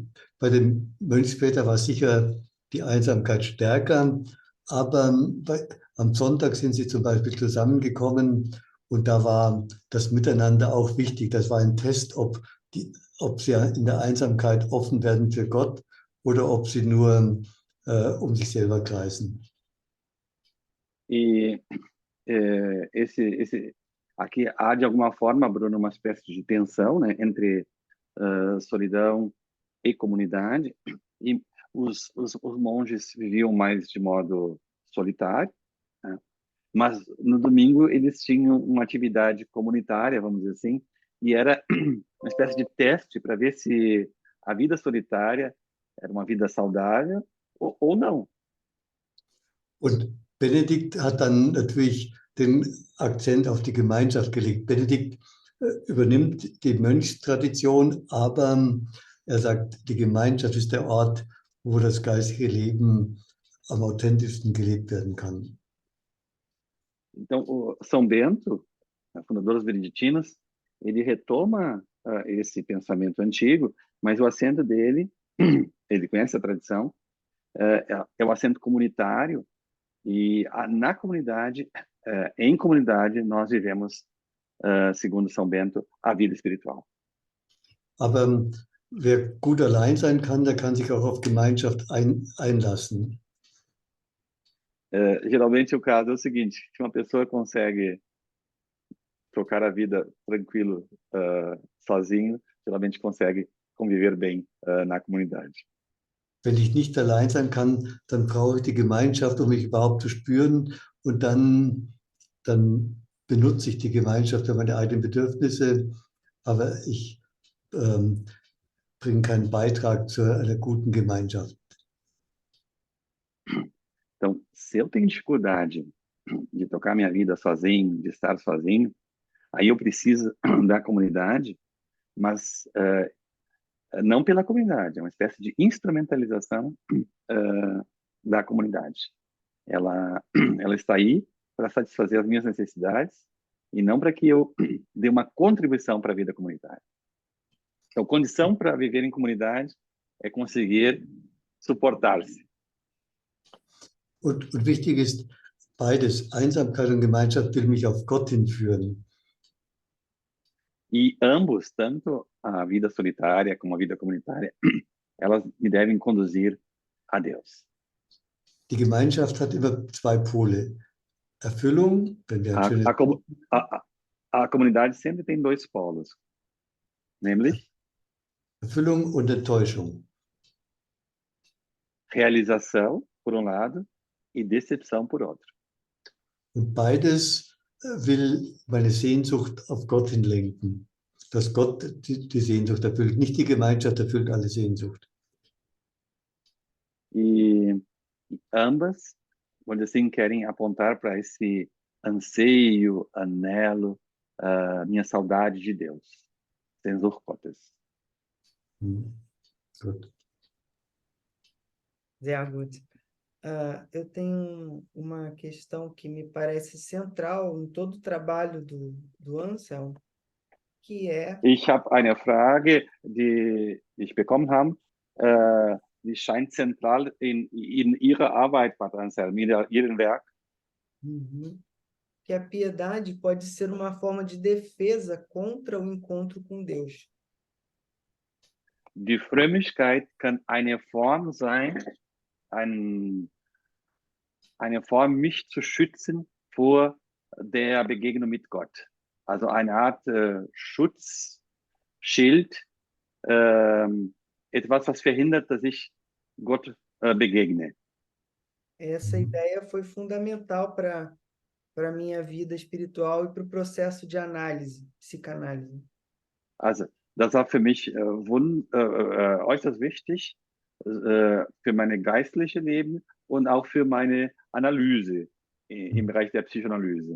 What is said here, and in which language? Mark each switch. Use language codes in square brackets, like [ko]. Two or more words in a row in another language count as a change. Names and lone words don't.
[de] Bei den Mönchsvätern war sicher die Einsamkeit stärker, aber am Sonntag sind sie zum Beispiel zusammengekommen und da war das Miteinander auch wichtig. Das war ein Test, ob sie in der Einsamkeit offen werden für Gott oder ob sie nur um sich selber kreisen. [pt] Aqui há, de alguma forma, Bruno, uma espécie de tensão, né, entre solidão e comunidade. os monges viviam mais de modo solitário, né? Mas no domingo eles tinham uma atividade comunitária, vamos dizer assim, e era uma espécie de teste para ver se a vida solitária era uma vida saudável ou não. [de] Und Benedikt hat dann natürlich den Akzent auf die Gemeinschaft gelegt. Benedikt übernimmt die Mönchstradition, aber er sagt, die Gemeinschaft ist der Ort, wo das geistige Leben am authentischsten gelebt werden kann. [pt] Então, o São Bento, fundador dos beneditinos, ele retoma esse pensamento antigo, mas o acento dele, ele conhece a tradição, é o acento comunitário, e na comunidade, em comunidade, nós vivemos, segundo São Bento, a vida espiritual. [de] Aber wer gut allein sein kann, der kann sich auch auf Gemeinschaft einlassen. [pt] Geralmente o caso é o seguinte, se uma pessoa consegue tocar a vida tranquilo, sozinho, geralmente consegue conviver bem na comunidade. [de] Wenn ich nicht allein sein kann, dann brauche ich die Gemeinschaft, um mich überhaupt zu spüren, und dann benutze ich die Gemeinschaft für meine eigenen Bedürfnisse, aber ich bringe keinen Beitrag zu einer guten Gemeinschaft. [pt] Então, se eu tenho dificuldade de tocar minha vida sozinho, de estar sozinho, aí eu preciso da comunidade, mas não pela comunidade, é uma espécie de instrumentalização da comunidade. Ela está aí para satisfazer as minhas necessidades e não para que eu dê uma contribuição para a vida comunitária. Então, condição para viver em comunidade é conseguir suportar-se. [de] Und wichtig ist beides. Einsamkeit und Gemeinschaft will mich auf Gott hinführen. [pt] E ambos, tanto a vida solitária como a vida comunitária, elas me devem conduzir a Deus. [de] Die Gemeinschaft hat immer zwei Pole. Erfüllung, wenn wir ein schönes... [pt] A comunidade sempre tem dois polos, [de] nämlich Erfüllung und Enttäuschung. [pt] Realização, por um lado, e decepção, por outro. [de] Und beides will meine Sehnsucht auf Gott hinlenken. Dass Gott die Sehnsucht erfüllt, nicht die Gemeinschaft erfüllt alle Sehnsucht. [pt] E ambas, onde assim, querem apontar para esse anseio, anelo, minha saudade de Deus. [de] Sehnsucht Gottes. Gut. Sehr gut. [pt] Eu tenho uma questão que me parece central em todo o trabalho do Anselm, que é... [de] Ich habe eine Frage, die ich bekommen habe, die scheint zentral in Ihrer Arbeit, Pater Anselm, in Ihrem Werk. [pt] Que a piedade pode ser uma forma de defesa contra o encontro com Deus. [de] Die Frömmigkeit kann eine Form sein, eine Form, mich zu schützen vor der Begegnung mit Gott. Also eine Art Schutzschild, etwas, was verhindert, dass ich Gott begegne. [pt] Essa ideia foi fundamental para a minha vida espiritual e para o processo de análise, psicanálise. [de] Also, das war für mich äußerst wichtig für meine geistliche Leben und auch für meine Analyse im Bereich der Psychoanalyse.